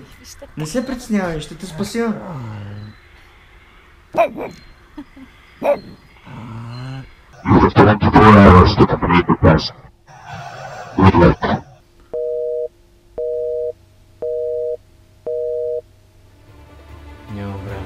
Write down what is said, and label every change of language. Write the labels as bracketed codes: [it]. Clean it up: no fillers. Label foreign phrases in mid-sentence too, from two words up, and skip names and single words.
[bg] Не се притеснявай, ще те спася. [en] You have 24 hours to complete the task. Good luck. [bg] Няма време.